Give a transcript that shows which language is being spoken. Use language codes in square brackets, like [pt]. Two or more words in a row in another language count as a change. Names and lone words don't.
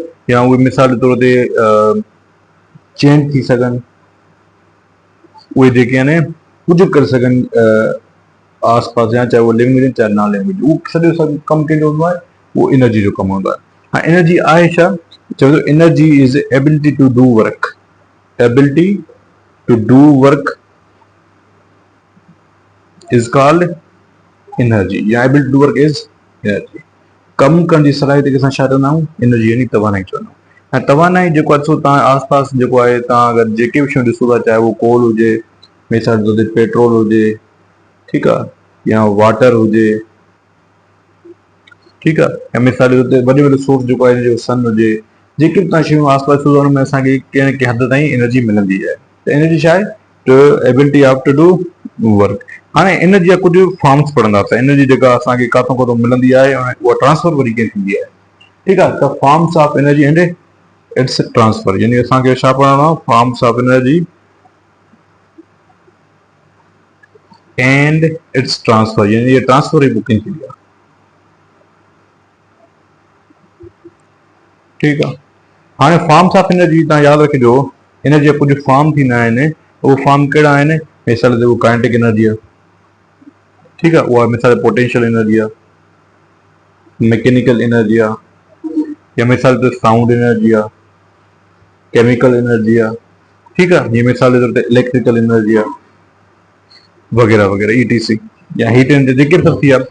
[sd] या उहे मिसाल जे तौर ते चेंज थी सघनि, उहे जेके आहिनि कुझु करे सघनि आस पास, या चाहे उहो लिविंग हुजनि चाहे [en] non living [sd] हुजे, उहो सॼो कमु कंहिंजो हूंदो आहे? उहो एनर्जी जो कमु हूंदो आहे। हा, एनर्जी आहे छा? चओ थो [en] energy is ability to do work. ability to do work is called energy, या ability to do work is energy. [sd] कमु करण जी सलाहियत खे असां छा चवंदा आहियूं? एनर्जी, यानी तवानाई चवंदा आहियूं। ऐं तवानाई जेको आहे, ॾिसो तव्हां आस पास जेको आहे, तव्हां अगरि जेके बि शयूं ॾिसो था, चाहे उहो कोल हुजे, मिसाल जे तौर ते पेट्रोल हुजे, ठीकु आहे, या वाटर हुजे, ठीकु आहे, ऐं मिसाल जे तौर ते वॾे वॾे सोर्स जेको आहे, सन हुजे, जेके बि तव्हां शयूं आस पास हुन में असांखे कंहिं न कंहिं हद ताईं एनर्जी मिलंदी आहे। त एनर्जी छा आहे? [en] to ability of to do work. [sd] हाणे एनर्जी जा कुझु फॉर्म्स पढ़ंदासीं। एनर्जी जेका असांखे काथों काथों मिलंदी आहे, उहा ट्रांसफर वरी कीअं थींदी आहे, ठीकु आहे। त [en] forms of energy and its transfer, [sd] यानी असांखे छा पढ़णो आहे? [en] forms of energy and its transfer, [sd] यानी ये ट्रांसफर जी बुकिंग थींदी आहे, ठीकु आहे। हाणे [en] forms of energy [sd] तव्हां यादि रखिजो, एनर्जी जा कुझु फॉर्म थींदा आहिनि। उहे फॉर्म कहिड़ा आहिनि? मिसाल ते उहो [en] kinetic energy [sd] आहे, ठीकु आहे, उहा मिसाल [en] potential energy [sd] आहे, [en] mechanical energy [sd] आहे, या मिसाल ते [en] sound energy [sd] आहे, [en] chemical energy [sd] आहे, ठीकु आहे, जीअं मिसाल जे तौर ते [en] electrical energy [sd] आहे, वग़ैरह वग़ैरह ETC, या [en] heat energy, [sd] जेके बि सभु थी आहे।